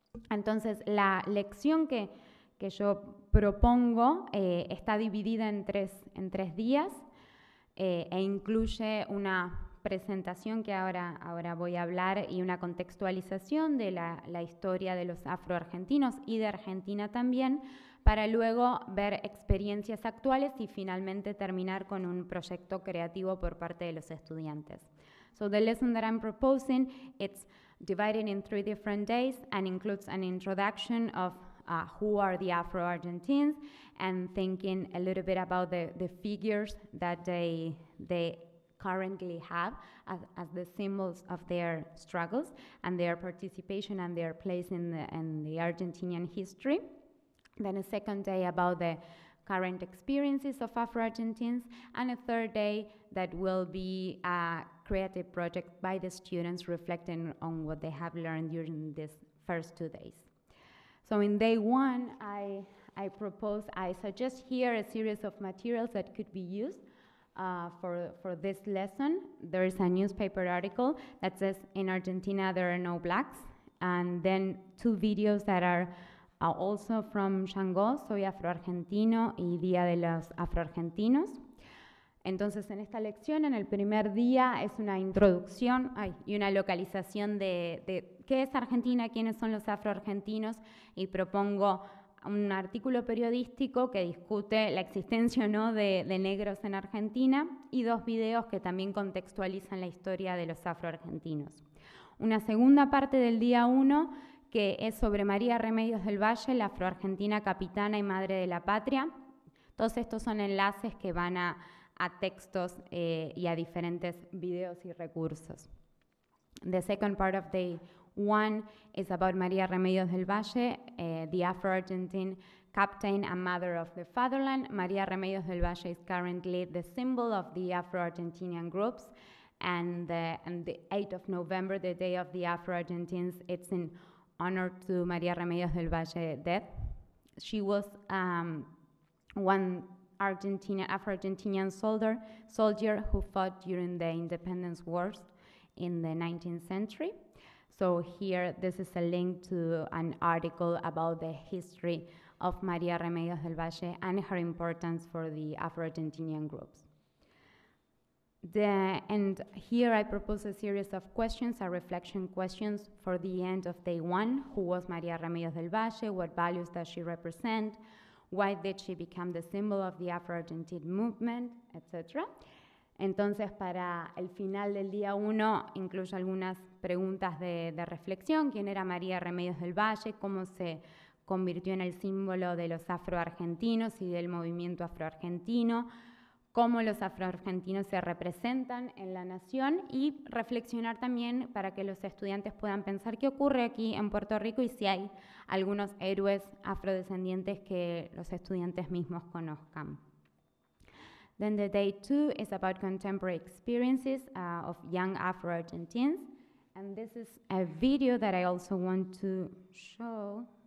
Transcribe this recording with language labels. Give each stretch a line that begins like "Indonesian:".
Spanish: Entonces, la lección que yo propongo está dividida en tres días e incluye una presentación que ahora voy a hablar y una contextualización de la historia de los afroargentinos y de Argentina también, para luego ver experiencias actuales y finalmente terminar con un proyecto creativo por parte de los estudiantes.
English: So the lesson that I'm proposing, it's divided in 3 different days and includes an introduction of who are the Afro-Argentines and thinking a little bit about the figures that they currently have as the symbols of their struggles and their participation and their place in the Argentinian history. Then a second day about the current experiences of Afro-Argentines, and a third day that will be a creative project by the students reflecting on what they have learned during these first 2 days. So in day 1, I suggest here a series of materials that could be used for this lesson. There is a newspaper article that says, in Argentina there are no blacks, and then 2 videos that are also from Shango, Soy Afroargentino y Día de los Afroargentinos.
Spanish: Entonces, en esta lección, en el primer día, es una introducción y una localización de qué es Argentina, quiénes son los afroargentinos, y propongo un artículo periodístico que discute la existencia o no de negros en Argentina y 2 videos que también contextualizan la historia de los afroargentinos. Una segunda parte del día 1 que es sobre María Remedios del Valle, la afroargentina capitana y madre de la patria. Todos estos son enlaces que van a textos y a diferentes videos y recursos.
English: The second part of day 1 is about María Remedios del Valle, the Afro-Argentine captain and mother of the fatherland. María Remedios del Valle is currently the symbol of the Afro-Argentinian groups, and the 8th of November, the day of the Afro-Argentines, it's in honor to María Remedios del Valle death. She was one Afro-Argentinian soldier who fought during the independence wars in the 19th century. So here, this is a link to an article about the history of María Remedios del Valle and her importance for the Afro-Argentinian groups. And here I propose a series of questions, reflection questions for the end of day 1. Who was María Remedios del Valle? What values does she represent? Why did she become the symbol of the Afro-Argentine movement? Etc.
Spanish: Entonces, para el final del día 1, incluyo algunas preguntas de reflexión. ¿Quién era María Remedios del Valle? ¿Cómo se convirtió en el símbolo de los afroargentinos y del movimiento afroargentino? ¿Cómo los afroargentinos se representan en la nación? Y reflexionar también para que los estudiantes puedan pensar qué ocurre aquí en Puerto Rico y si hay algunos héroes afrodescendientes que los estudiantes mismos conozcan.
English: Then the day 2 is about contemporary experiences of young Afro-Argentines. And this is a video that I also want to show.